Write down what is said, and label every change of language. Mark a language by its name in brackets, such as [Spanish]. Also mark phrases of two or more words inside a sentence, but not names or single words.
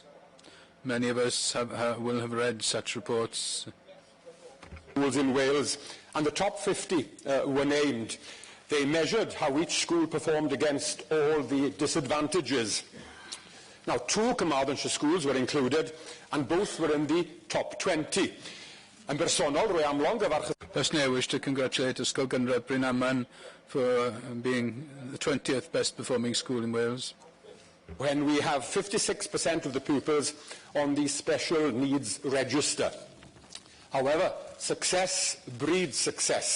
[English] Many of us will have read such reports. Schools in Wales, and the top 50 were named. They measured how each school performed against all the disadvantages. Now, 2 Carmarthenshire schools were included, and both were in the top 20. [Welsh] Yn bersonol, rwy am long gyfarch... [English] Personally, I wish to congratulate Ysgol Gynradd Bryn Aman for being the 20th best performing school in Wales. When we have 56% of the pupils on the special needs register. However, success breeds success.